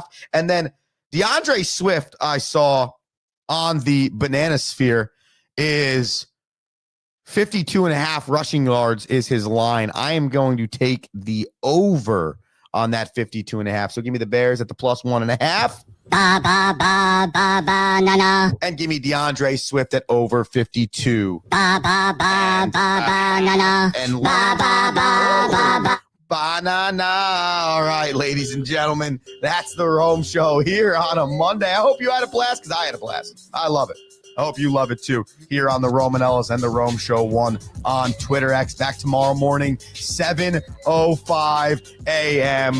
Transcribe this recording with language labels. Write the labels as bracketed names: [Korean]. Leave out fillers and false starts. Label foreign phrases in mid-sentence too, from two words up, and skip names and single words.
[English] And then DeAndre Swift, I saw on the Banana Sphere, is 52.5 rushing yards is his line. I am going to take the over on that 52.5. So give me the Bears at the plus 1.5. Ba ba ba ba ba na na. And give me DeAndre Swift at over 52. Ba ba ba ba ba na na. And Ba ba ba ba ba. Banana. All right, ladies and gentlemen, that's the Rome Show here on a Monday. I hope you had a blast, because I had a blast. I love it. I hope you love it too, here on the Romanellas and the Rome Show 1 on Twitter X. Back tomorrow morning, 7:05 a.m.